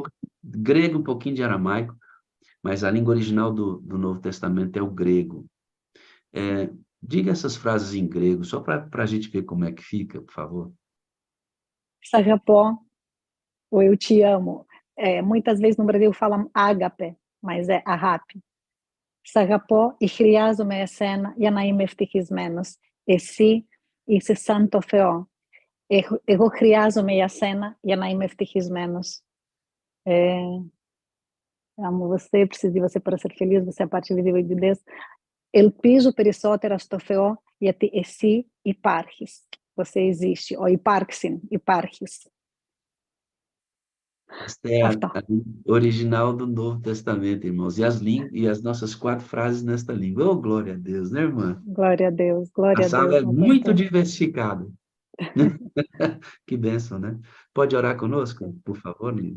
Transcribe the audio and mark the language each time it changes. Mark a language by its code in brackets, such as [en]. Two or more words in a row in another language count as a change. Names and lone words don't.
[pt] Pouco, grego, um pouquinho de aramaico, mas a língua original do Novo Testamento é o grego. Diga essas frases em grego, só para a gente ver como é que fica, por favor. Sagapó, ou eu te amo. Muitas vezes no Brasil falam ágape, mas é agape. [el] Sagapó e χρειάζομαι εσένα για να είμαι ευτυχισμένος. Εσύ είσαι σαν το Θεό. Εγώ χρειάζομαι για σένα για να είμαι ευτυχισμένος. [pt] Amo você, preciso de você para ser feliz, você é a parte visível de Deus. [el] Ελπίζω περισσότερα στο Θεό, γιατί εσύ υπάρχεις. [pt] Você existe, ou [el] υπάρξιν, υπάρχεις. [pt] Esta é [el] Αυτά. [pt] a língua original do Novo Testamento, irmãos. E as nossas 4 frases nesta língua. Oh, glória a Deus, né, irmã? Glória A a sala Deus, é meu muito pastor. diversificada. Que bênção, né? Pode orar conosco, por favor, Lili?